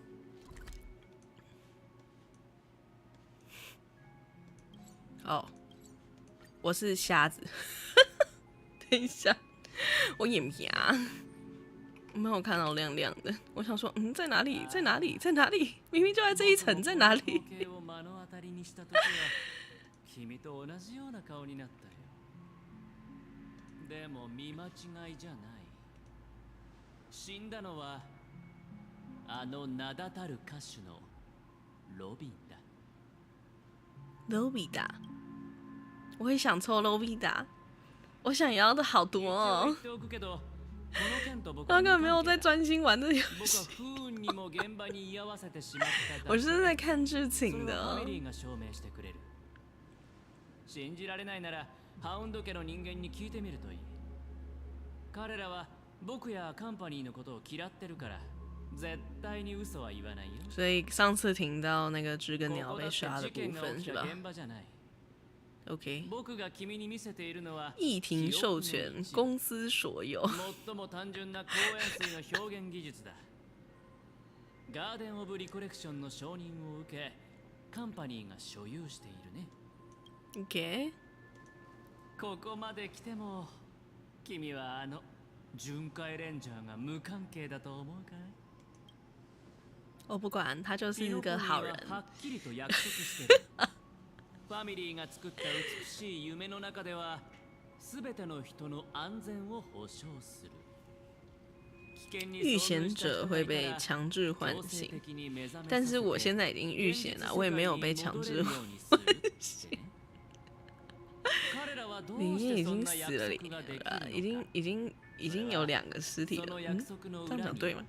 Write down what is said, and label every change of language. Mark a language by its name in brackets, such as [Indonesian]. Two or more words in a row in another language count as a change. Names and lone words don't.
[Chinese] 哦，我是瞎子。等一下，我眼皮啊，没有看到亮亮的。我想说，在哪里？在哪里？在哪里？明明就在这一层，在哪里？ [Japanese] 君と同じような顔になったよ。でも見間違いじゃない。死んだのはあの名だたる歌手のロビンだ。 [Chinese] ロビダ，我也想抽ロビダ，我想要的好多哦。他根本没有在专心玩这游戏，我是在看剧情的。 [Japanese] 信じられないならハウンド家の人間に聞いてみるといい。彼らは僕やカンパニーのことを嫌ってるから絶対に嘘は言わないよ。 [Chinese] 所以上次听到那个知更鸟被杀的部分是吧 ？OK。 [Japanese] 僕が君に見せているのは [Chinese] 议庭授权，公司所有。 [Japanese] 最も単純な公演水の表現技術だ。ガーデンオブリコレクションの承認を受け、カンパニーが所有しているね。 OK。ここまで来ても、君はあの巡回レンジャーが無関係だと思うかい？ [Chinese] 我不管，他就是一个好人。 [Japanese] はっきりと約束してる。ファミリーが作った美しい夢の中では、すべての人の安全を保証する。 [Chinese] 遇险者会被强制唤醒，但是我现在已经遇险了，我也没有被强制唤醒。里面已经死了已经有2个尸体了，这样讲对吗？